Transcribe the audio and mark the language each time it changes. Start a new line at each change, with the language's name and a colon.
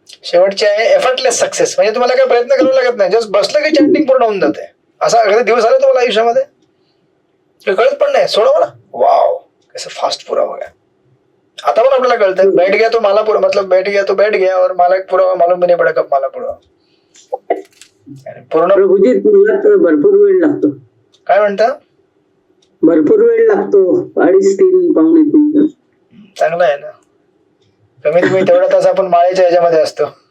Marathi: शेवटची आहे effortless success. म्हणजे तुम्हाला काय प्रयत्न करावा लागत नाही, जस्ट बसलं की चॅन्टिंग पूर्ण होऊन जाते. असा एखादा दिवस आला तुम्हाला आयुष्यामध्ये कळत पण नाही, सोडा मला वाव
Hindi: कैसे फास्ट पूरा हो गया.
Marathi: आता पण आपल्याला कळतं
Hindi: बैठ गया तो माला पूरा, मतलब बैठ गया तो बैठ गया और माला पूरा मालूम भी नहीं पड़ा कब माला पूरा.
Marathi: पूर्ण प्रभूजी भरपूर वेळ लागतो. काय म्हणता? भरपूर वेळ लागतो, 2.5-3 पावणे 3. चांगलं आहे ना. कमीत कमी तेवढा तास आपण माळेच्या ह्याच्यामध्ये असतो.